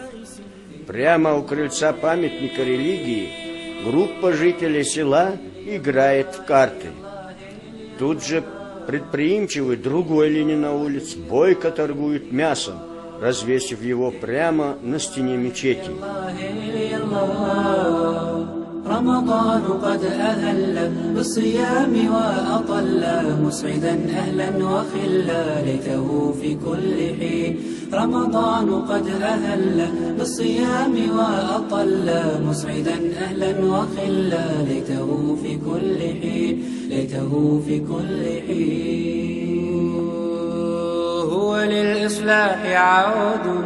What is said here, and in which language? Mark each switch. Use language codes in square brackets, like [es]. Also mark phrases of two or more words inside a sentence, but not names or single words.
[ru] Прямо у крыльца памятника религии группа жителей села играет в карты. Тут же предприимчивый другой ленинаулец бойко торгует мясом, развесив его прямо на стене мечети. [ar] رمضان قد أهل بالصيام وأطل مسعدا أهلا وخلا ليته في كل حين رمضان قد أهل بالصيام وأطل مسعدا أهلا وخلا ليته في كل حين ليته في كل حين هو للإصلاح عود